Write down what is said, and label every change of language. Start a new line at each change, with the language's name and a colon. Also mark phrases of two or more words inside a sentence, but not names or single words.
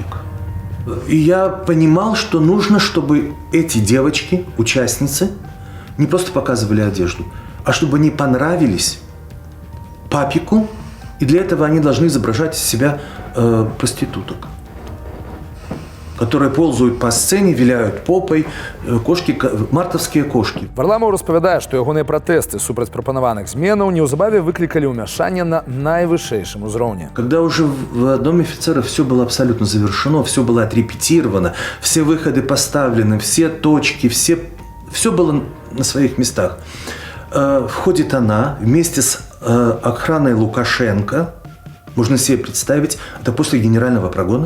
Russian: И я понимал, что нужно, чтобы эти девочки, участницы, не просто показывали одежду, а чтобы они понравились папику, и для этого они должны изображать из себя проституток, которые ползают по сцене, виляют попой, кошки, мартовские кошки.
Belarusian: Варламаў распавядае, што ягоныя пратэсты супраць прапанаваных зменаў неўзабаве выклікалі ўмяшанне на найвышэйшым узроўні.
Russian: Когда уже в Доме офицеров все было абсолютно завершено, все было отрепетировано, все выходы поставлены, все точки, все все было на своих местах. Входит она вместе с охраной Лукашенко. Можно себе представить, это после генерального прогона.